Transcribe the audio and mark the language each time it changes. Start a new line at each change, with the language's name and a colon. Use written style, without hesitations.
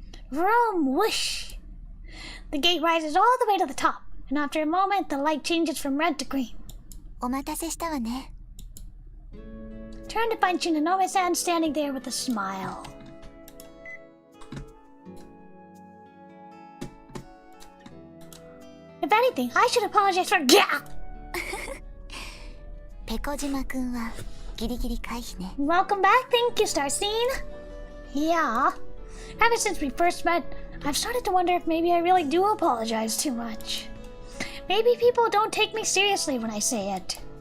English: Vroom, whoosh! The gate rises all the way to the top, and after a moment, the light changes from red to green.
Japanese: お待たせしたわね。
English: Turn to find Shinonome-san standing there with a smile. If anything, I should apologize for. Gah!
Japanese: ペコ島くんはギリギリ回避ね。
English: Welcome back, thank you, Starcene. Yeah. Ever since we first met, I've started to wonder if maybe I really do apologize too much. Maybe people don't take me seriously when I say it.